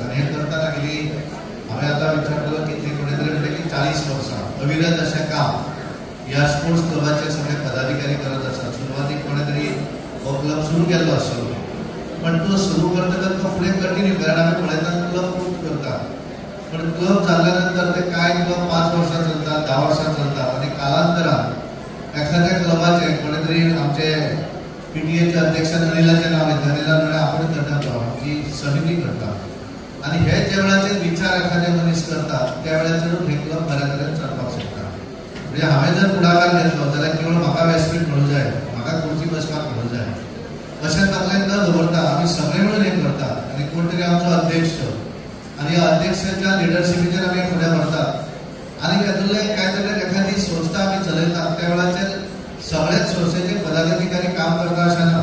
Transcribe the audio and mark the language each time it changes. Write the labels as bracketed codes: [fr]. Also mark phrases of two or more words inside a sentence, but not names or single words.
[kok] आनी हे करतना गेली हांवें आतां विचार केलो की ते कोणे तरी म्हणले की 40 वर्सां अविरत अशें काम ह्या स्पोर्ट्स क्लबाचे सगळे पदाधिकारी करत आसात. सुरवातीक कोणे तरी हो क्लब सुरू केल्लो आसलो, पण तो सुरू करतकच तो फुडें कंटिन्यू, कारण आमी पळयतात क्लब खूब करता. पण क्लब झाल्यानंतर ते काय क्लब 5 वर्ष चालतात, 10 वर्ष चालतात आणि कालांतरात एखाद्या क्लबाचे कोणीतरी आमचे पीटीएचे अध्यक्ष अनिलाचे नाव आहे, अनिला आपण करतात आमची समिती करतात आणि हे ज्या वेळाचे विचार एखाद्या मनीस करतात त्या वेळाचेर हे क्लब बऱ्या तरेन चलपाक शकता. म्हणजे हांवें जर पुढाकार घेतलो जाल्यार केवळ म्हाका व्यासपीठ मेळूं जाय, म्हाका खुर्ची बसपाक मेळूं जाय अशें तकलेन न दवरता आमी सगळे मेळून हे करतात आनी कोण तरी आमचो अध्यक्ष आनी अध्यक्षाच्या लिडरशिपीचेर आमी फुडें व्हरतात आनी हातूंतले काय तरी एखादी संस्था आमी चलयतात त्या वेळाचेर सगळेच संस्थेचे पदाधिकारी काम करता अशें ना.